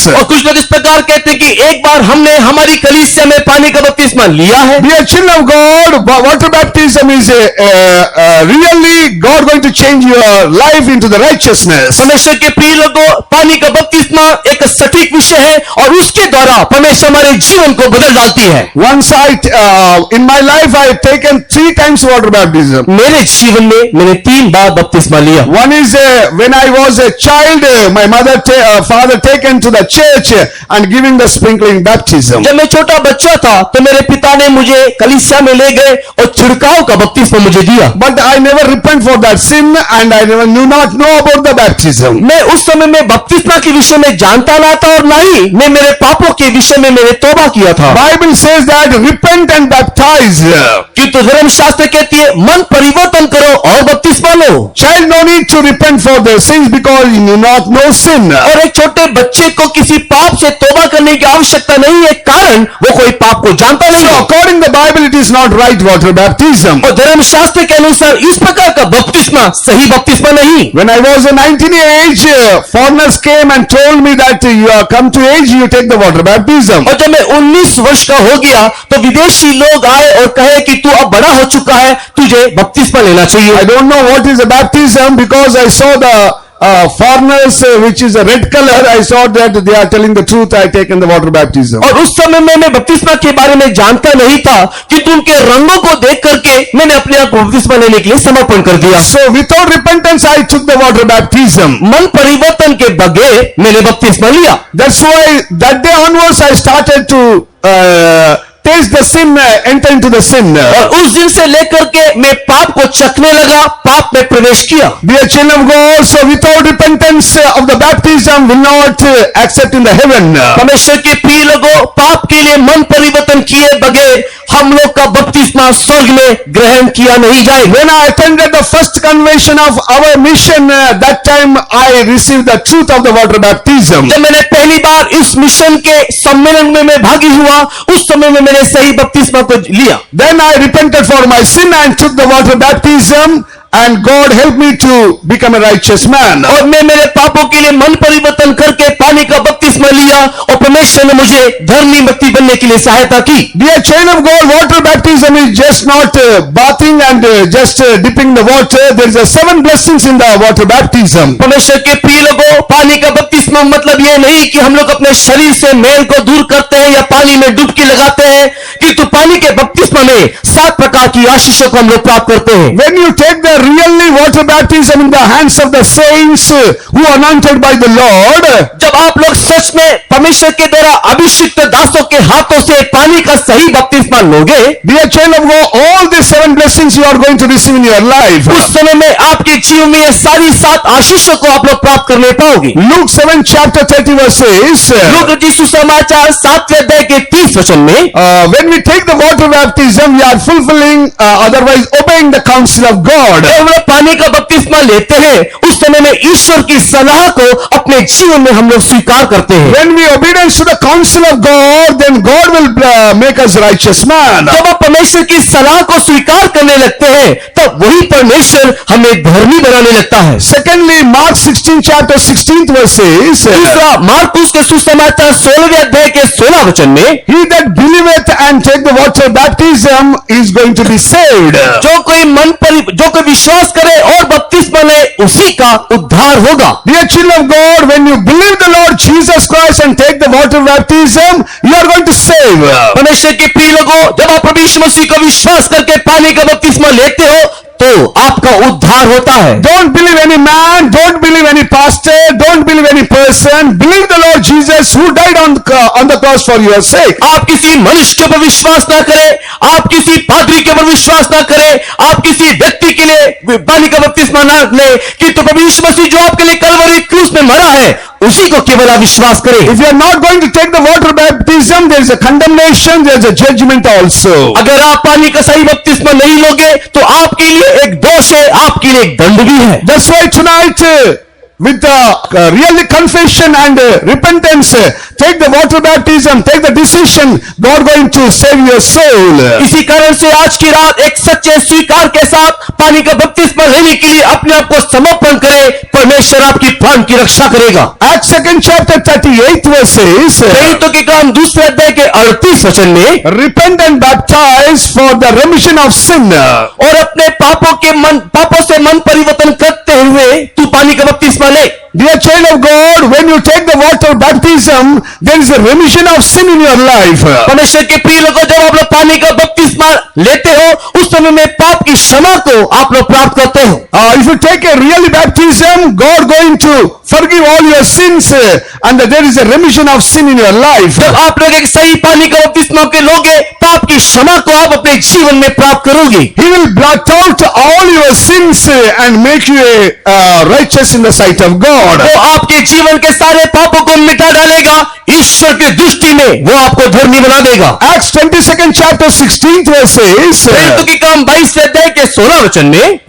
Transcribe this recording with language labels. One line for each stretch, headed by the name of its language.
Hindi: और कुछ लोग इस प्रकार कहते हैं कि एक बार हमने हमारी कलीसिया में पानी का बपतिस्मा लिया है।
English: Dear children of God, water baptism is really God going to change your life into the righteousness.
Hindi: परमेश्वर के प्रिय लोगों, पानी का बपतिस्मा एक सटीक विषय है और उसके द्वारा परमेश्वर हमारे जीवन को बदल डालती है।
English: Once in my life I have taken 3 times water baptism.
Hindi: मेरे जीवन में मैंने 3 बार बपतिस्मा लिया।
English: One is when I was a child, my father taken to the church and giving the sprinkling baptism.
Hindi: जब मैं छोटा बच्चा था तो मेरे पिता ने मुझे कलीसिया में ले गए और छिड़काव का बपतिस्मा मुझे दिया।
English: But I never repent for that sin and I never knew not know about the baptism.
Hindi: मैं उस समय में बपतिस्मा के विषय में जानता ना था और ना ही मैं मेरे पापों के विषय में मैंने तौबा किया था।
English: Bible says that repent and baptize.
Hindi: किंतु धर्मशास्त्र कहती है मन परिवर्तन करो और बपतिस्मा लो।
English: Child no need to repent for their sins because you do not know sin.
Hindi: और एक छोटे बच्चे को किसी पाप से तौबा करने की आवश्यकता नहीं है, कारण वो कोई पाप को जानता नहीं
English: So
Hindi: है।
English: according to the Bible it is not right water baptism.
Hindi: और धर्मशास्त्र के अनुसार इस प्रकार का बपतिस्मा सही बपतिस्मा नहीं।
English: When I was 19 age, foreigners came and told me that you are come to age, you take the water baptism.
Hindi: और जब मैं 19 वर्ष का हो गया तो विदेशी लोग आए और कहे कि तू अब बड़ा हो चुका है, तुझे बपतिस्मा लेना चाहिए।
English: I don't know what is a baptism because I saw the foreigners which is a red color. I saw that they are telling the truth. I taken the water baptism.
Hindi: और उस समय में मैं बपतिस्मा के बारे में जानता नहीं था कि उनके रंगों को देख करके मैंने अपने आप को बपतिस्मा लेने के लिए समर्पण कर दिया।
English: So without repentance I took the water baptism.
Hindi: मन परिवर्तन के बगैर मैंने बपतिस्मा लिया।
English: That's why that day onwards I started to taste the sin, enter into the sin.
Hindi: और उस दिन से लेकर के मैं पाप को चखने लगा, पाप में प्रवेश किया।
English: Dear children of God, so without repentance of the baptism will not accept in the heaven.
Hindi: परमेश्वर के प्रिय लोगों, पाप के लिए मन परिवर्तन किए बगैर हम लोग का बपतिस्मा स्वर्ग में ग्रहण किया नहीं जाएगा।
English: When I attended the first convention of our mission, that time I received the truth of the water baptism.
Hindi: जब मैंने पहली बार इस मिशन के सम्मेलन में मैं भागी हुआ, उस समय में मैंने सही बपतिस्मा को लिया।
English: Then I repented for my sin and took the water baptism and God helped me to become a righteous man.
Hindi: और मैं मेरे पापों के लिए मन परिवर्तन करके पानी का बपतिस्मा लिया और परमेश्वर ने मुझे धर्मी व्यक्ति बनने के लिए सहायता की।
English: Dear child of God, water baptism is just not bathing and just dipping the water. There is 7 blessings in the water baptism.
Hindi: परमेश्वर के प्रिय लोगों, पानी का बपतिस्मा मतलब यह नहीं कि हम लोग अपने शरीर से मैल को दूर करते हैं या पानी में डुबकी लगाते हैं, किंतु पानी के बपतिस्मा में 7 प्रकार की आशीषों को हम लोग प्राप्त करते हैं।
English: When you take the really water baptism in the hands of the saints who are anointed by the Lord,
Hindi: जब आप लोग सच में परमेश्वर के द्वारा अभिषिक्त दासों के हाथों से पानी का सही बपतिस्मा लोगे,
English: dear child of God, all these 7 blessings you are going to receive in your life.
Hindi: उस समय में आपके जीवन में ये सारी 7 आशीषों को आप लोग प्राप्त करने पाओगे।
English: Luke 7 chapter 30 verses.
Hindi: लूका रचित सुसमाचार 7वें अध्याय के 30 वचन में,
English: When we take the water baptism, we are fulfilling, otherwise obeying the counsel of God.
Hindi: जब हम लोग पानी का बपतिस्मा लेते हैं, उस समय में ईश्वर की सलाह को अपने जीवन में हम लोग स्वीकार करते हैं।
English: When we obedience to the counsel of God, then God will make us righteous man.
Hindi: जब आप परमेश्वर की सलाह को स्वीकार करने लगते हैं, तब वही परमेश्वर हमें धर्मी बनाने लगता है।
English: Secondly, Mark 16 chapter 16th verses.
Hindi: दूसरा, मार्कुस लूकास के सुसमाचार 16वें अध्याय के 16 वचन में,
English: he that believeth and take the water baptism is going to be saved.
Hindi: जो कोई विश्वास करे और बपतिस्मा ले उसी का उद्धार होगा।
English: Dear children of God, when you believe the Lord Jesus Christ and take the water baptism, you are going to save.
Hindi: परमेश्वर के प्रिय लोगों, जब आप प्रभु यीशु मसीह को विश्वास करके पानी का बपतिस्मा लेते हो तो आपका उद्धार होता है।
English: Don't believe any man, don't believe any pastor, don't believe any person. Believe the Lord Jesus who died on the cross for your sake.
Hindi: आप किसी मनुष्य के ऊपर विश्वास ना करें, आप किसी पादरी के ऊपर विश्वास ना करें, आप किसी व्यक्ति के लिए पानी का बपतिस्मा ना लें, किंतु प्रभु यीशु मसीह जो आपके लिए कलवरी क्रूस में मरा है उसी को केवल आप विश्वास करें।
English: If you are not going to take the water baptism, there is a condemnation, there is a judgment also.
Hindi: अगर आप पानी का सही बपतिस्मा नहीं लोगे तो आपके लिए एक दोष है, आपके लिए एक दंड भी है।
English: That's why tonight, with the real confession and repentance, take the water baptism, take the decision, God going to save your soul.
Hindi: इसी कारण से आज की रात एक सच्चे स्वीकार के साथ पानी का बपतिस्मा लेने के लिए अपने आप को समर्पण करें, परमेश्वर आपकी प्राण की रक्षा करेगा।
English: Acts 2nd chapter 38 verses,
Hindi: प्रेरितों के काम 2 अध्याय के 38 वचन में,
English: repent and baptize for the remission of sin.
Hindi: और अपने पापों से मन परिवर्तन करते हुए तू पानी का बपतिस्मा ले।
English: Dear child of God, when you take the water baptism, there is a remission of sin in your life.
Hindi: परमेश्वर के प्रिय लोगों, जब आप लोग पानी का बपतिस्मा लेते हो उस समय में पाप की क्षमा को आप लोग प्राप्त करते हो।
English: If you take a real baptism, God going to forgive all your sins, and there is a remission of sin in your life.
Hindi: जब आप लोग एक सही पानी का बपतिस्मा के लोगे, पाप की क्षमा को आप अपने जीवन में प्राप्त करोगे।
English: He will blot out all your sins and make you righteous in the sight of God.
Hindi: वो आपके जीवन के सारे पापों को मिटा डालेगा, ईश्वर की दृष्टि में वो आपको धर्मी बना देगा।
English: Acts 22nd chapter 16th verses,
Hindi: प्रेरितों के काम 22 अध्याय के 16 वचन में,